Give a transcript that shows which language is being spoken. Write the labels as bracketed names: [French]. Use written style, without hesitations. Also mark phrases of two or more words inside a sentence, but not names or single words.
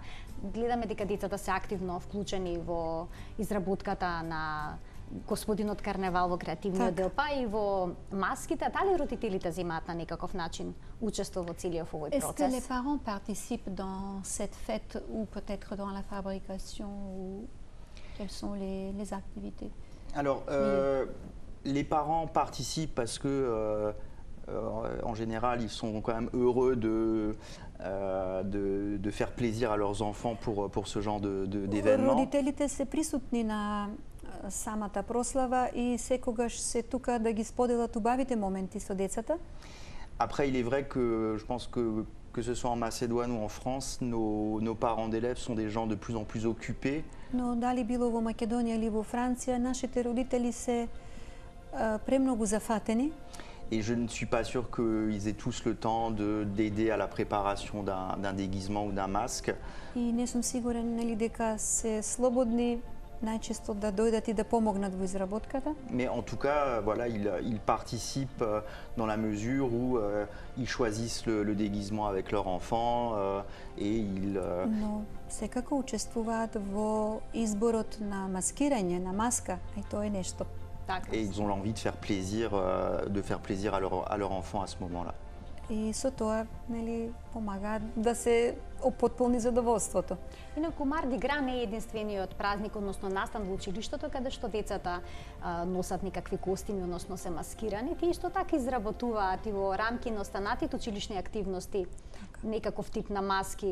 [Macedonian] Гледаме дека децата се активно вклучени во изработката на господинот Карневал, во креативниот дел, па и во маските. Дали родителите земаат на некаков начин учество во целиот овој [French] Est-ce que les [Macedonian] процес? [French] parents participent dans cette fête ou peut-être dans la fabrication ou quelles sont les activités? Alors, les parents participent parce que, en général, ils sont quand même heureux de faire plaisir à leurs enfants pour ce genre d'événements. [Macedonian] Родителите се присутни на самата прослава и секогаш се тука да ги споделат убавите моменти со децата. [French] Après, il est vrai que je pense que ce soit en Macédoine ou en France, nos parents d'élèves sont des gens de plus en plus occupés. [Macedonian] Но дали било во Македонија или во Франција, нашите родители се премногу зафатени. [French] Et je ne suis pas sûr qu'ils aient tous le temps d'aider à la préparation d'un déguisement ou d'un masque. [Macedonian] И не сум сигурен нели дека се слободни најчесто да дојдат и да помогнат во изработката. [French] Mais en tout cas, voilà, ils participent dans la mesure où ils choisissent le déguisement avec leur enfant et ils... [Macedonian] Но секако учествуваат во изборот на маскирање, на маска, и тоа е нешто. Така. [French] Et ils ont l'envie de faire plaisir à leur enfant à ce moment-là. [Macedonian] И со тоа, нели, помагаат да се опотполни задоволството. Инаку Марди Гра не е единствениот празник, односно настан во училиштето, каде што децата носат некакви костими, односно се маскирани. Тие исто така изработуваат и во рамки на останатите училишни активности некаков тип на маски.